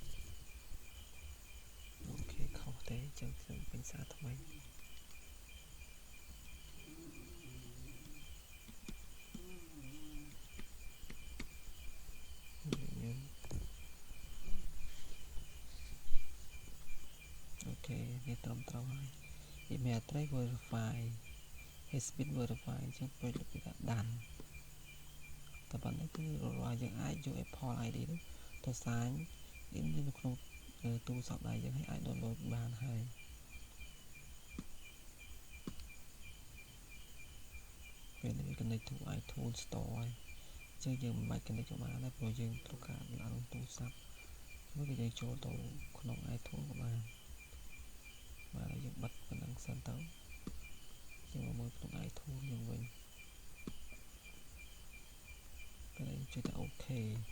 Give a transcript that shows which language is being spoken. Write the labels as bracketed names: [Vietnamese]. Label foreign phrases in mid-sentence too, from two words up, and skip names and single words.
[Khmer] អូខេខុសទេចឹងខ្ញុំពេញសារថ្មីនេះត្រឹម ត្រូវហើយ [English] email address verify has been verified [Khmer] ចឹងពេញពីថាដានតែប៉ុណ្ណឹងគឺរាល់យើងអាចយក Apple ID នេះទៅសាញនៅក្នុងទូរស័ព្ទដៃយើងឲ្យអាច download បានហើយ ពេលនេះ [English] connect to iTunes Store [Khmer] ហើយចឹងយើងមិនបាច់ connect ទៅបានដែរព្រោះយើងត្រូវការឡើងទូរស័ព្ទនោះគឺយើងចូលទៅក្នុង iTunes ក៏បានបាទយើងបិទប៉ុណ្ណឹងសិនទៅយើងមកមើលក្នុង iTunes យើងវិញពេលនេះចុចថាអូខេ